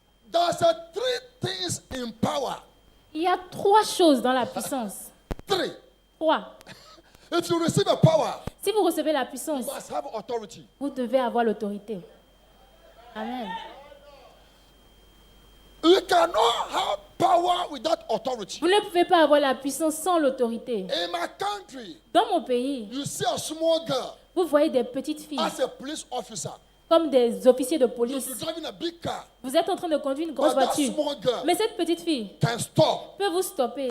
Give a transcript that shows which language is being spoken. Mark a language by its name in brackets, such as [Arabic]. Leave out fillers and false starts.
[English] There's three things in power. [French] Il y a 3 choses dans la puissance. 3. [English] If you receive a power, [French] si vous recevez la puissance, [English] you must have authority. [French] Vous devez avoir l'autorité. [English] Amen. You cannot have power without authority. [French] Vous ne pouvez pas avoir la puissance sans l'autorité. [English] In my country, [French] dans mon pays, [English] you see a small girl, [French] vous voyez des petites filles [English] as a police officer, [French] comme des officiers de police. [English] You're driving a big car. [French] Vous êtes en train de conduire une grosse voiture. Mais cette petite fille [English] can stop [French] peut vous stopper